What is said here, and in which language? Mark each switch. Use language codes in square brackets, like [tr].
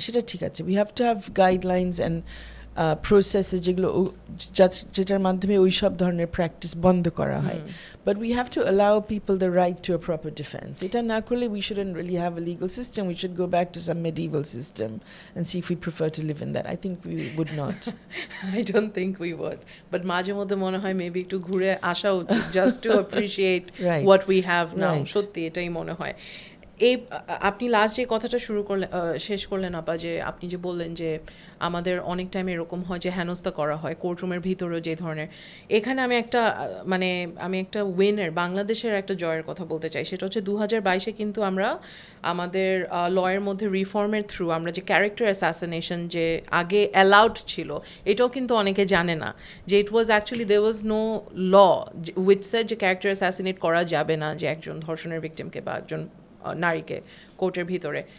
[bn] সেটা ঠিক আছে, [en] we have to have guidelines and প্রসেসে [bn] যেগুলো যেটার মাধ্যমে ওই সব ধরনের প্র্যাকটিস বন্ধ করা হয়, [en] But we have to allow people the right to a proper defence. [bn] এটা না করলে [en] We shouldn't really have a legal system, we should go back to some medieval system and see if we prefer to live in that. I think we would not. I don't think we would, but [bn] মাঝে মধ্যে মনে হয় [en] maybe [bn] একটু ঘুরে আসা উচিত, [en] just to appreciate what we have now. [bn] সত্যি এটাই মনে হয়। এই আপনি লাস্ট যে কথাটা শেষ করলেন আপা, যে আপনি যে বললেন যে আমাদের অনেক টাইম এরকম হয় যে হেনস্থা করা হয় কোর্টরুমের ভিতরেও যে ধরনের, এখানে আমি একটা উইনের, বাংলাদেশের একটা জয়ের কথা বলতে চাই। সেটা হচ্ছে 2022 কিন্তু আমরা আমাদের লয়ের মধ্যে রিফর্মের থ্রু আমরা যে ক্যারেক্টার অ্যাসাসিনেশন যে আগে অ্যালাউড ছিল, এটাও কিন্তু অনেকে জানে না যে [en] it was actually there was no law which said [bn] যে ক্যারেক্টার অ্যাসাসিনেট করা যাবে না, যে একজন ধর্ষণের ভিকটিমকে বা একজন নারীকে কোর্টের ভিতরে।